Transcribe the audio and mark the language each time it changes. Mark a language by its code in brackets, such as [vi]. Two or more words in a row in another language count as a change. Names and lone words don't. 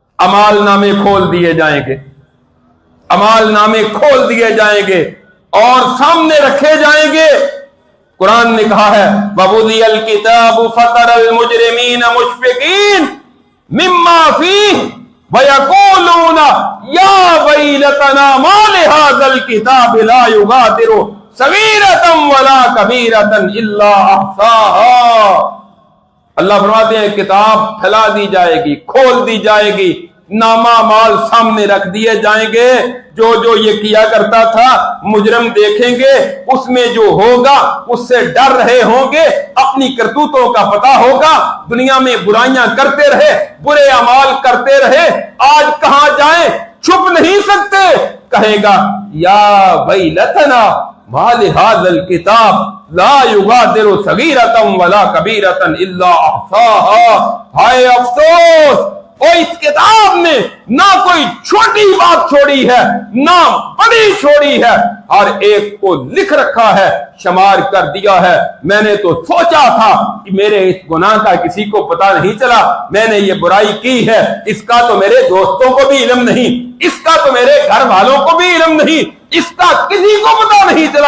[ur] اعمال نامے کھول دیے جائیں گے، اعمال نامے کھول دیے جائیں گے اور سامنے رکھے جائیں گے. قرآن نے کہا ہے [ar] ووضع الكتاب فترى المجرمين مشفقين مما فيه ويقولون يا ويلتنا مال هذا الكتاب لا يغادر صغيرة ولا كبيرة إلا أحصاها. [ur] اللہ فرماتے ہیں کتاب پھیلا دی جائے گی، کھول دی جائے گی، نامہ اعمال سامنے رکھ دیے جائیں گے. جو جو یہ کیا کرتا تھا مجرم دیکھیں گے، اس میں جو ہوگا اس سے ڈر رہے ہوں گے، اپنی کرتوتوں کا پتا ہوگا. دنیا میں برائیاں کرتے رہے، برے اعمال کرتے رہے، آج کہاں جائیں، چھپ نہیں سکتے. [ar] कहेगा يا ويلتنا مال هذا الكتاب لا يغادر صغيرة ولا كبيرة إلا أحصاها. [ur] ہائے افسوس، اور اس کتاب نے نہ کوئی چھوٹی بات چھوڑی ہے نہ بڑی چھوڑی ہے، ہر ایک کو لکھ رکھا ہے، شمار کر دیا ہے. میں نے تو سوچا تھا کہ میرے اس گناہ کا کسی کو پتا نہیں چلا، میں نے یہ برائی کی ہے، اس کا تو میرے دوستوں کو بھی علم نہیں، اس کا تو میرے گھر والوں کو بھی علم نہیں، اس کا کسی کو پتا نہیں چلا.